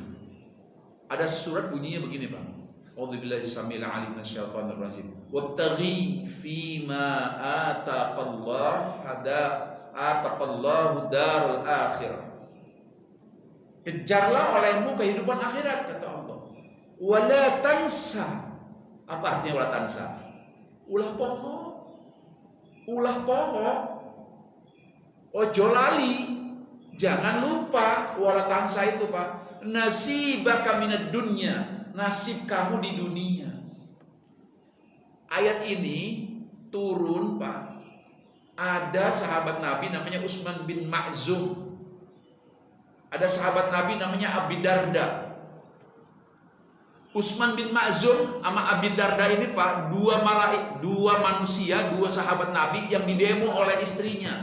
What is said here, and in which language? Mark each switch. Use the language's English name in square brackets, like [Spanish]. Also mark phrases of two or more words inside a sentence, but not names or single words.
[Indonesian] Ada surat bunyinya begini, Bang. [Arabic] أعوذ بالله السميع العليم من الشيطان الرجيم. وابتغ فيما آتاك الله الدار الآخرة. [Indonesian] Kejarlah olehmu kehidupan akhirat, kata Allah. [Arabic] ولا تنس. [Indonesian] Apa artinya [Arabic] ولا تنس? [Sundanese] Ulah poho. [Javanese] Ojo lali. [Indonesian] Jangan lupa [Arabic] ولا تنس [Indonesian] itu, Pak. [Arabic] نصيبك من الدنيا. [Indonesian] Nasib kamu di dunia. Ayat ini turun, Pak. Ada sahabat Nabi namanya Utsman bin Ma'zum. Ada sahabat Nabi namanya Abi Darda. Utsman bin Ma'zum sama Abi Darda ini, Pak, dua manusia, dua sahabat Nabi yang didemo oleh istrinya.